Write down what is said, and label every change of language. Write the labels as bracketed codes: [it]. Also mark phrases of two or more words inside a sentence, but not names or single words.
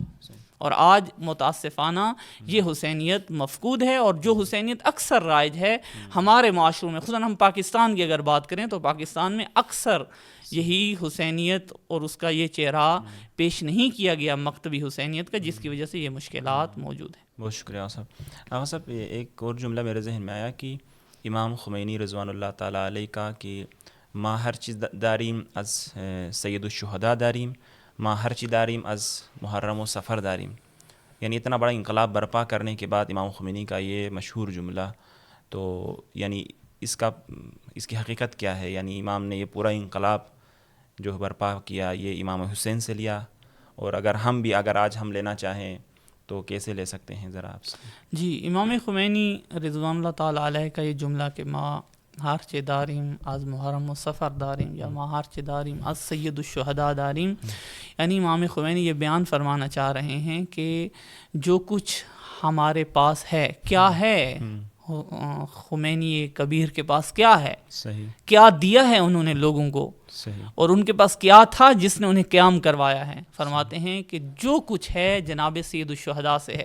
[ur] اور آج متاسفانہ یہ حسینیت مفقود ہے، اور جو حسینیت اکثر رائج ہے ہمارے معاشروں میں، خصوصاً ہم پاکستان کی اگر بات کریں تو پاکستان میں اکثر یہی حسینیت اور اس کا یہ چہرہ پیش نہیں کیا گیا مکتبی حسینیت کا، جس کی وجہ سے یہ مشکلات موجود ہیں۔ بہت شکریہ آغا صاحب۔ ایک اور جملہ میرے ذہن میں آیا کہ امام خمینی [ar] رضوان اللہ تعالیٰ علیہ [ur] کا کہ [fa] ما ہر چیز داریم از سید الشہداء داریم، ما ہر چیز داریم از محرم و سفر داریم، [ur] یعنی اتنا بڑا انقلاب برپا کرنے کے بعد امام خمینی کا یہ مشہور جملہ، تو یعنی اس کی حقیقت کیا ہے؟ یعنی امام نے یہ پورا انقلاب جو برپا کیا یہ امام حسین سے لیا، اور اگر آج ہم لینا چاہیں تو کیسے لے سکتے ہیں ذرا آپ سے؟ جی، امام خمینی [ar] رضوان اللہ تعالیٰ علیہ [ur] کا یہ جملہ کہ [fa] ما ہارچ داریم از محرم و سفر داریم [ur] یا [fa] ما ہارچ داریم از سید الشہداء داریم، [ur] یعنی امام خمینی یہ بیان فرمانا چاہ رہے ہیں کہ جو کچھ ہمارے پاس ہے، کیا ہے خمینی کبیر کے پاس کیا ہے، صحیح، کیا دیا ہے انہوں نے لوگوں کو، صحیح، اور ان کے پاس کیا تھا جس نے انہیں قیام کروایا ہے. فرماتے ہیں کہ جو کچھ ہے جناب سید الشہداء سے ہے.